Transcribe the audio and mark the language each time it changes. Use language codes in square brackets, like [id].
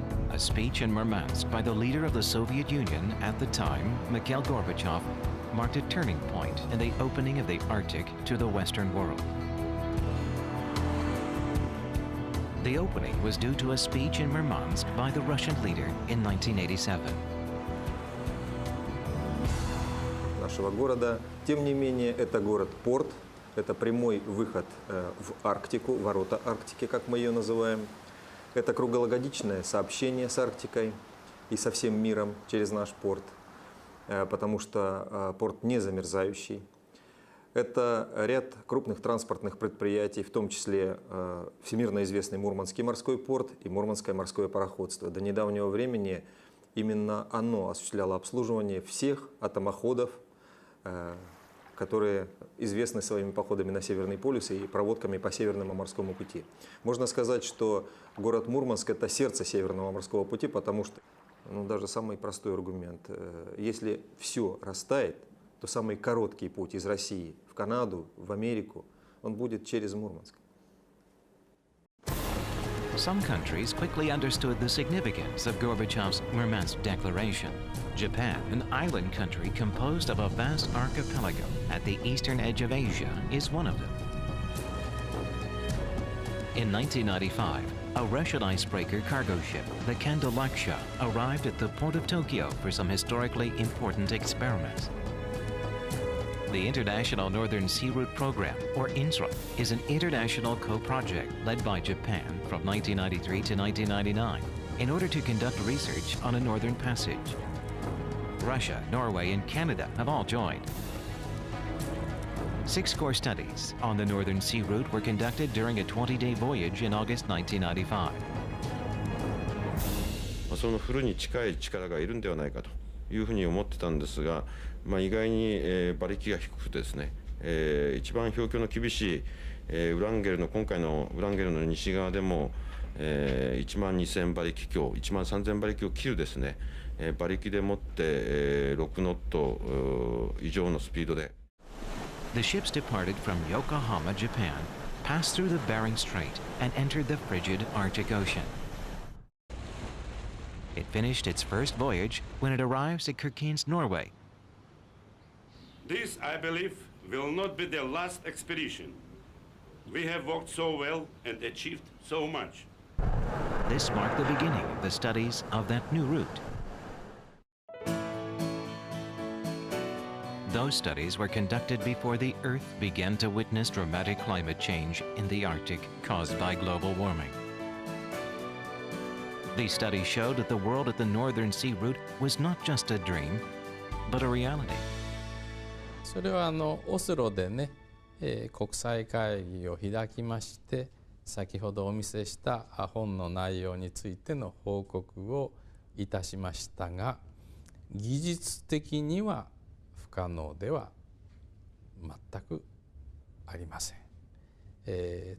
[en] A speech in Murmansk by the leader of the Soviet Union at the time, Mikhail Gorbachev, marked a turning point in the opening of the Arctic to the Western world. The opening was due to a speech in Murmansk by the Russian leader in 1987. [ru] Нашего города. Тем не менее, это город-порт, это прямой выход в Арктику, ворота Арктики, как мы ее называем. Это круглогодичное сообщение с Арктикой и со всем миром через наш порт, потому что порт не замерзающий. Это ряд крупных транспортных предприятий, в том числе всемирно известный Мурманский морской порт и Мурманское морское пароходство. До недавнего времени именно оно осуществляло обслуживание всех атомоходов, которые известны своими походами на Северный полюс и проводками по Северному морскому пути. Можно сказать, что город Мурманск – это сердце Северного морского пути, потому что, даже самый простой аргумент, если все растает, то самый короткий путь из России в Канаду, в Америку, он будет через Мурманск. [en] Some countries quickly understood the significance of Gorbachev's Murmansk Declaration. Japan, an island country composed of a vast archipelago at the eastern edge of Asia, is one of them. In 1995, a Russian icebreaker cargo ship, the Kandalaksha, arrived at the port of Tokyo for some historically important experiments. The International Northern Sea Route Program, or INSRA, is an international co-project led by Japan from 1993 to 1999 in order to conduct research on a northern passage. Russia, Norway, and Canada have all joined. 6 core studies on the Northern Sea Route were conducted during a 20-day voyage in August 1995. [ja] そのフルに近い力がいるんではないかというふうに思ってたんですが、意外に馬力が低くてですね、一番氷況の厳しいウランゲルの今回のウランゲルの西側でも1万2000馬力強、1万3000馬力を切るですね、馬力でもって6ノット以上のスピードで。 [en] The ships departed from Yokohama, Japan, passed through the Bering Strait, and entered the frigid Arctic Ocean. It finished its first voyage when it arrives at Kirkenes, Norway. This, I believe, will not be the last expedition. We have worked so well and achieved so much. This marked the beginning of the studies of that new route. Those studies were conducted before the Earth began to witness dramatic climate change in the Arctic caused by global warming. These studies showed that the world at the Northern Sea Route was not just a dream, but a reality. [ja] それはオスロでね、国際会議を開きまして、先ほどお見せした本の内容についての報告をいたしましたが、技術的には不可能では全くありません。